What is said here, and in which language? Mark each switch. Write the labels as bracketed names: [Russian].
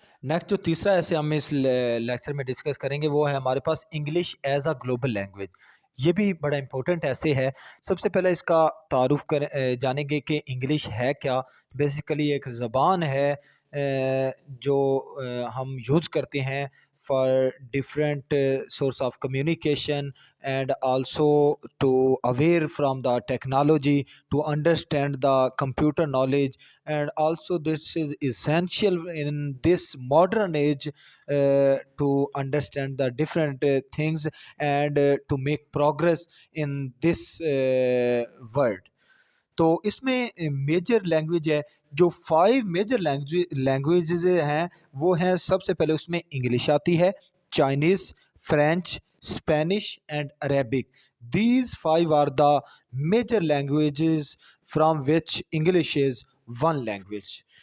[Urdu] Next جو تیسرا ایسے ہم اس لیکچر میں ڈسکس کریں گے وہ ہے ہمارے پاس [English] English as a global language. [Urdu] یہ بھی بڑا امپورٹنٹ ایسے ہے۔ سب سے پہلے اس کا تعارف جانیں گے کہ انگلش ہے کیا۔ بیسیکلی ایک زبان ہے جو ہم یوز کرتے ہیں [English] for different source of communication, and also to aware from the technology, to understand the computer knowledge. And also this is essential in this modern age, to understand the different things, and to make progress in this world. [Urdu] تو اس میں major language ہے، جو 5 major languages ہیں وہ ہیں، سب سے پہلے اس میں انگلش آتی ہے، Chinese, French, Spanish and Arabic. [English] These 5 are the major languages from which English is one language.